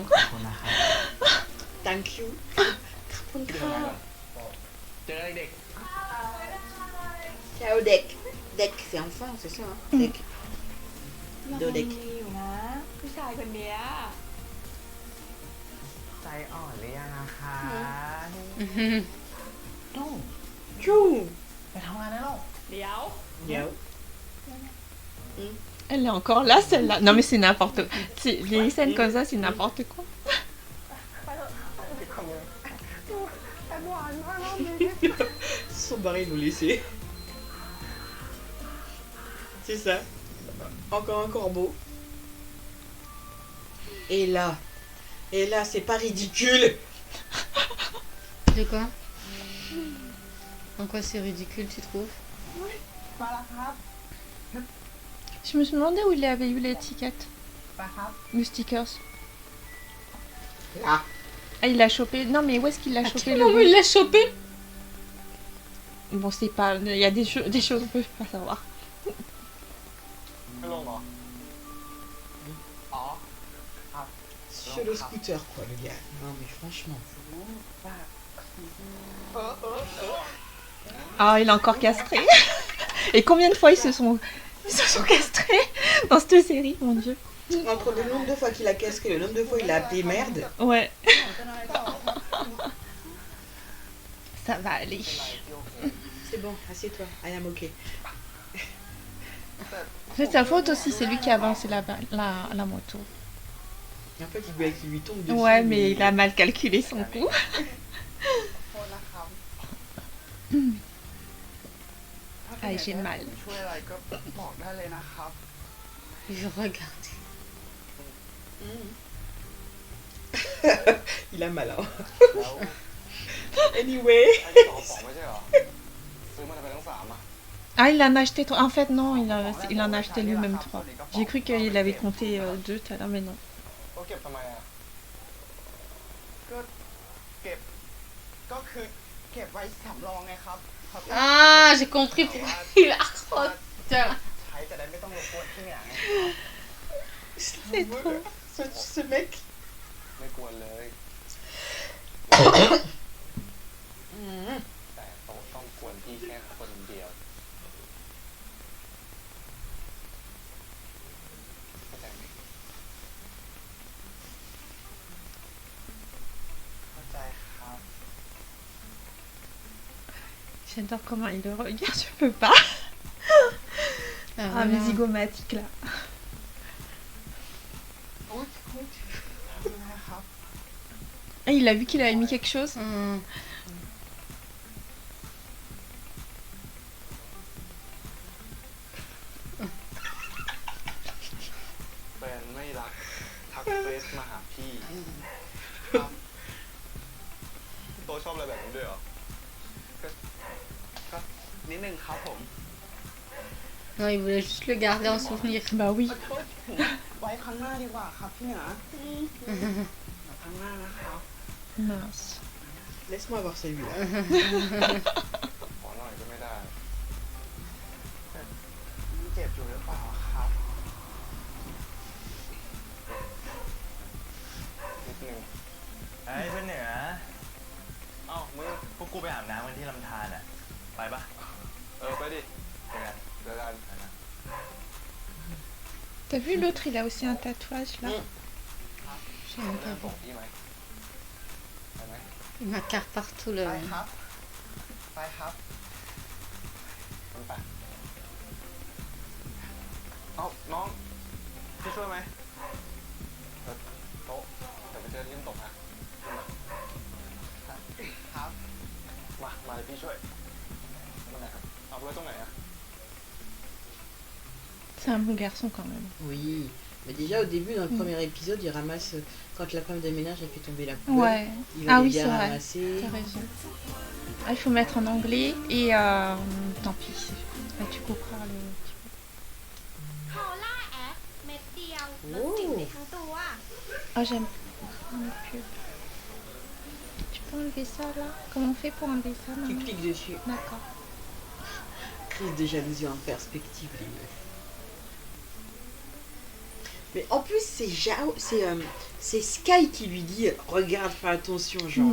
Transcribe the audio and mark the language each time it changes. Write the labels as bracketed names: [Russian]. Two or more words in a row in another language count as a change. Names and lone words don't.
[English] Thank you. [Thai] เดี๋ยวนะเจอเด็ก [French] Ciao Deck. Deck, c'est enfant, c'est ça hein? Deck. Dodec. [Thai] มีอยู่นะผู้ชายคนเนี้ย ใจอ่อนหรือยังอะคะ Mhm. ตู้ Tchou. ไปทำงานได้แล้ว เดี๋ยว Miaou. [French] Elle est encore là, celle-là. Non, mais c'est n'importe quoi. Les scènes comme ça, c'est n'importe quoi. Ils sont barrés de nous laisser. C'est ça. Encore un corbeau. Et là, c'est pas ridicule. De quoi? En quoi c'est ridicule, tu trouves? [Thai] มาแล้วครับ [French] Je me suis demandé où il avait eu l'étiquette. [Thai] ไปครับ [French] Le stickers. Là. Ah, il l'a chopé. Non, mais où est-ce qu'il l'a chopé le Comment il l'a chopé? Bon, c'est pas. Il y a des choses qu'on peut pas savoir. [Thai] ไม่ลงเหรอ อ๋อ ครับ [French] Sur le scooter, quoi, le gars. Non, mais franchement. Ah, il est encore castré. Et combien de fois ils se sont castrés dans cette série, mon dieu. Entre le nombre de fois qu'il a casqué, le nombre de fois il a appelé merde. Ouais. Ça va aller. C'est bon, assieds-toi. [English] I am okay. [French] C'est sa faute aussi, c'est lui qui a avancé la moto. Et en fait, il lui tombe dessus. Ouais, mais il a mal calculé son coup. [Thai] โทษนะครับ [French] Ah, j'ai mal. [Thai] ช่วยอะไรก็บอกได้เลยนะครับ [French] Je regarde. Il a mal, hein. [Thai] แล้ว [English] Anyway. [Thai] ไอ้ที่สองสองไม่ใช่เหรอ ซื้อมาทำไมทั้งสามอ่ะ [French] Ah, il en a acheté 3. En fait, non, il en a acheté lui-même 3. J'ai cru qu'il avait compté 2 tout à l'heure, mais non. [Thai] ก็เก็บทำไมอ่ะ ก็เก็บ ก็คือเก็บไว้สำรองไงครับครับ [French] Ah, j'ai compris pourquoi il a roté. [Thai] ใช้จะได้ไม่ต้องรบกวนที่เนี่ยไง [French] C'est trop. Ce mec. [Thai] ไม่กวนเลย แต่โต๊ะต้องกวนพี่แค่คนเดียวเข้าใจไหมเข้าใจครับ [French] J'adore comment il le regarde, je peux pas. Ah, Ah, voilà. mais zygomatique là. [Thai] อุ๊ยอุ๊ยทำไงครับ [French] Ah, il a vu qu'il avait mis quelque chose. Hmm. [Thai] แฟนไม่รักทักเฟซมาหาพี่ครับโตชอบอะไรแบบนี้ด้วยเหรอ ก็นิดนึงครับผม [French] Non, il voulait juste le garder en souvenir. Bah oui. [Thai] ไว้ครั้งหน้าดีกว่าครับพี่เหนือครั้งหน้านะครับ [French] Mince. Laisse-moi voir celui-là. [Thai] ขอหน่อยก็ไม่ได้เจ็บอยู่หรือเปล่าครับนิดนึง ไอ้เพื่อนเหนือเอ้ามึงพวกกูไปอาบน้ำกันที่ลำธารอ่ะ ไปปะ ไปดิ เจอกัน เจอกัน [French] T'as vu l'autre, il a aussi un tatouage là. J'ai même pas [Thai] ส่ง [French] vu. [Thai] พี่ไหมไปไหม [French] Il m'incarne partout le. [Thai] ไปครับ ไปครับมันไปเอ้าน้องพี่ช่วยไหมโต๊ะเดี๋ยวไปเจอที่น้ำตกนะขึ้นมาครับ มาเลยพี่ช่วยตรงไหนครับเอาไว้ตรงไหนอะ [French] C'est un bon garçon quand même. Oui. Mais déjà, au début, dans le premier épisode, il ramasse. Quand la femme de ménage a fait tomber la poubelle, Ouais. il va Ah les oui, bien c'est vrai. ramasser. T'as raison. Ah, il faut mettre en anglais et tant pis. Ah, tu couperas le. [Thai] โคล่าแอปเม็ดเดียวลดสิวในทั้งตัว [French] Ah, j'aime. Le pub. Tu peux enlever ça là? Comment on fait pour enlever ça Tu maintenant? cliques dessus. D'accord. Crise de jalousie en perspective, les meufs. Mais en plus, c'est Sky qui lui dit regarde, fais attention, genre.